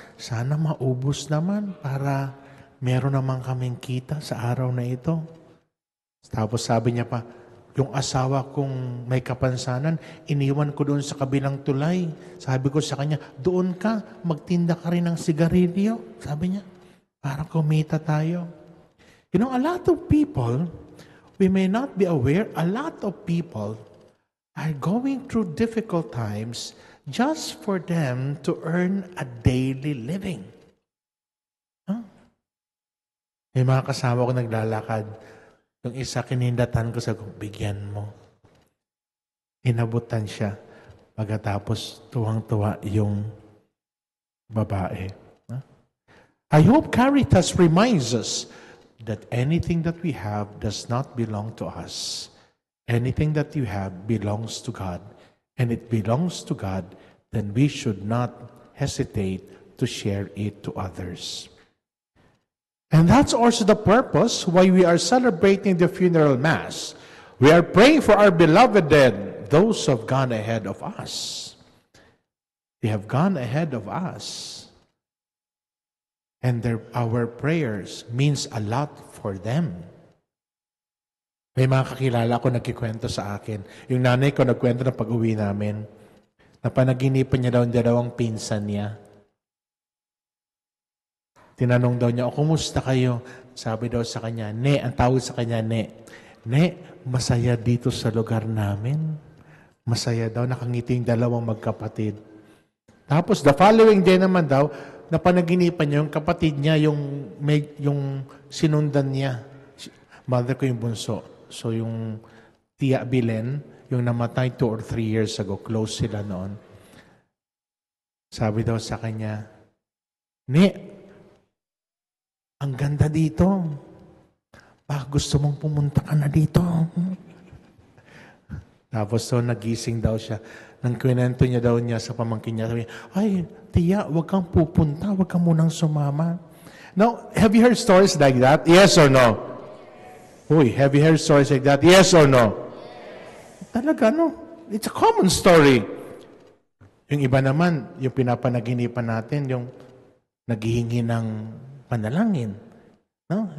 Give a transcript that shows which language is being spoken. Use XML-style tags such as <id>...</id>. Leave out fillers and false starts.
<tl>Sana maubos naman para meron naman kaming kita sa araw na ito. Tapos sabi niya pa, yung asawa kong may kapansanan, iniwan ko doon sa kabilang tulay. Sabi ko sa kanya, doon ka, magtinda ka rin ng sigarilyo. Sabi niya, para kumita tayo.</tl> <en>You know, a lot of people, we may not be aware, a lot of people are going through difficult times just for them to earn a daily living. Huh?</en> <tl>May mga kasama ko naglalakad. Yung isa kinindatan ko sa bigyan mo. Inabutan siya. Pagkatapos tuwang-tuwa yung babae. Huh?</tl> <en>I hope Caritas reminds us that anything that we have does not belong to us. Anything that you have belongs to God. And it belongs to God, then we should not hesitate to share it to others. And that's also the purpose why we are celebrating the funeral mass. We are praying for our beloved dead, those who have gone ahead of us. They have gone ahead of us. And our prayers means a lot for them.</en> <tl>May mga kakilala ko nagkikwento sa akin. Yung nanay ko nagkwento na pag-uwi namin. Napanaginipan niya daw ang dalawang pinsan niya. Tinanong daw niya, kumusta kayo? Sabi daw sa kanya, Ne, ang tawag sa kanya, Ne, masaya dito sa lugar namin. Masaya daw, nakangiti yung dalawang magkapatid. Tapos</tl> <en>the following day</en> <tl>naman daw, napanaginipan niya, yung kapatid niya, yung sinundan niya. Mother ko yung bunso. So yung Tia Bilen, yung namatay 2 or 3 years ago, close sila noon. Sabi daw sa kanya, Ne, ang ganda dito. Baka gusto mong pumunta ka na dito. Tapos so nagising daw siya. Nang kwento niya daw niya sa pamangkin niya, sabi, ay, Tia, huwag kang pupunta, huwag kang munang sumama.</tl> <en>Now, have you heard stories like that? Yes or no? Uy, have you heard stories like that? Yes or no? Talaga, no? It's a common story.</en> <tl>Yung iba naman, yung pinapanaginipan natin, yung naghihingi ng panalangin. No?</tl>